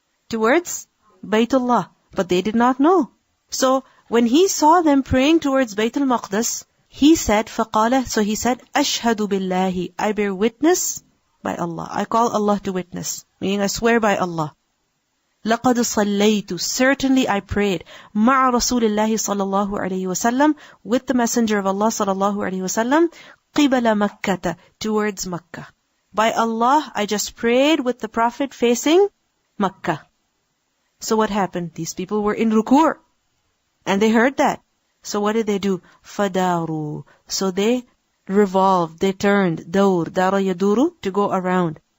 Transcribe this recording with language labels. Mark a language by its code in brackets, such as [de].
[en] Towards Baytullah. But they did not know. So when he saw them praying towards Bayt al-Maqdis, he said, فَقَالَ, so he said, [ar] أَشْهَدُ بِاللَّهِ, [en] I bear witness by Allah. I call Allah to witness, meaning I swear by Allah. [ar] لَقَدْ صَلَّيْتُ, [en] certainly I prayed, [ar] مَعَ رَسُولِ اللَّهِ صَلَّى اللَّهُ عَلَيْهِ وَسَلَّمْ, [en] with the Messenger of Allah [ar] صلى الله عليه وسلم, قِبَلَ مَكَّةَ, [en] towards Makkah. By Allah, I just prayed with the Prophet facing Makkah. So what happened? These people were in ruku', and they heard that. So what did they do? فَدَارُوا, so they revolved, they turned, دَور, [ar] دَارَ يَدُورُ, [en] to go around.